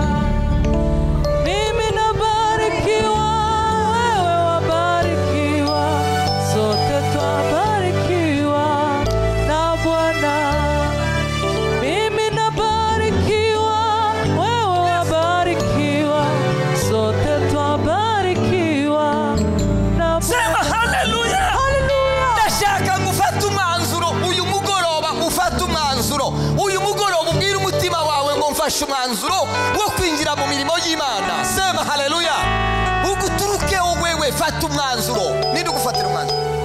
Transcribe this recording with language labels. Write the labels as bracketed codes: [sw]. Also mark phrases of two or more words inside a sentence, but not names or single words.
[sw] Mimi nabarikiwa, wewe wabarikiwa, sote twabarikiwa na Bwana. Mimi nabarikiwa, wewe wabarikiwa, sote twabarikiwa na Bwana. Sema haleluya. Haleluya. [rw] Ndashaka ngufata umwanzuro uyu mugoroba, ufata umwanzuro uyu mugoroba, ubwira umutima wawe ngo mfashe umwanzuro wo kwinjira mu mirimo y'Imana. [sw] Sema haleluya. [rw] Uguturuke wewe, fata umwanzuro. Ninde ugufatira umwanzuro?